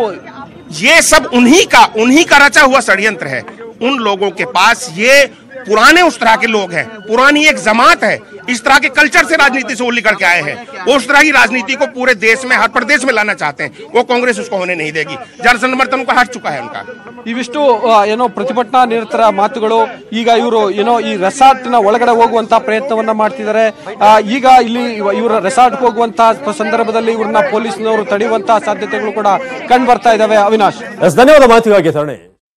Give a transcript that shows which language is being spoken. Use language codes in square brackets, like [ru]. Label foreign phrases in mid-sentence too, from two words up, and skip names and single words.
[hi] ये सब उन्हीं का रचा हुआ षड्यंत्र है. उन लोगों के पास ये पुराने उस तरह के लोग हैं, पुरानी एक जमात है, इस तरह के कल्चर से राजनीति से वो निकल के आए हैं. वो उस तरह की राजनीति को पूरे देश में, हर प्रदेश में लाना चाहते हैं. वो कांग्रेस उसको होने नहीं देगी. जनसमर्थन को हट चुका है उनका. [kn] ಇವಿಷ್ಟು ಏನೋ ಪ್ರತಿಭಟನಾ ನಿರತರ ಮಾತುಗಳು. ಈಗ ಇವರು ಏನೋ ಈ ರೆಸಾರ್ಟ್ನ ಒಳಗಡೆ ಹೋಗುವಂತ ಪ್ರಯತ್ನವನ್ನ ಮಾಡ್ತಿದ್ದಾರೆ. ಈಗ ಇಲ್ಲಿ ಇವರ ರೆಸಾರ್ಟ್ ಹೋಗುವಂತ ಸಂದರ್ಭದಲ್ಲಿ ಇವ್ರನ್ನ ಪೊಲೀಸ್ನವರು ತಡೆಯುವಂತಹ ಸಾಧ್ಯತೆಗಳು ಕೂಡ ಕಂಡು ಬರ್ತಾ ಇದಾವೆ. ಅವಿನಾಶ್, ಧನ್ಯವಾದ ಮಾಹಿತಿಗಾಗಿ.